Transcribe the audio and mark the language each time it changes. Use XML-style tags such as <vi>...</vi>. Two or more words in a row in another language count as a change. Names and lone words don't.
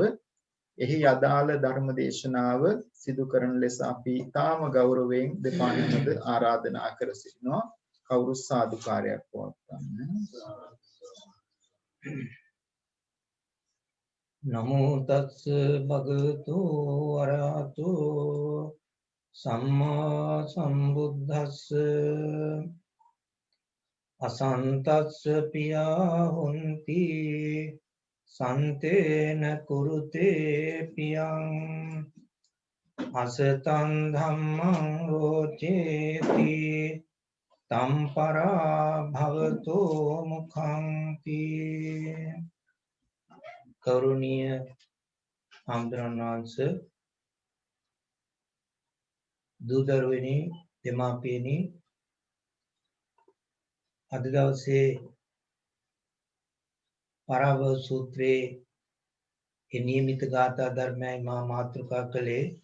<si>එහි අදාළ ධර්ම දේශනාව සිදු කරන ලෙස අපි තාම ගෞරවයෙන් දෙපා නමද ආරාධනා කර සිටිනවා. කවුරු සාදුකාරයක් පවත්වන්න.</si> <pi>නමෝ තස්ස භගවතු අරහතෝ සම්මා සම්බුද්දස්ස අසන්තස්ස පියා හොන්ති සන්තේන කුරුතේ පියං අසතං ධම්මං රෝචේති තම්පරා භවතෝ මුඛංති</pi> <si>කරුණීය හාමුදුරන් වහන්සේ දූදරුවනි දෙමාපියනි අද දවසේ පරාභව සූත්‍රයේ නියමිත ගාථා ධර්මයයි මා මාතෘකා කළේ</si>